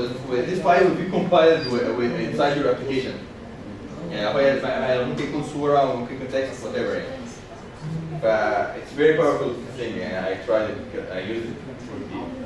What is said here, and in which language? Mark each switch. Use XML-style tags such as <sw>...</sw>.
<en>With this file will be compiled inside your application.</en> <ar>يعني هو ممكن يكون صورة وممكن يكون</ar> <en>text whatever</en> <ar>يعني.</ar> <en>It's very powerful thing</en> <ar>يعني</ar> <en>I tried it, I used it for the</en>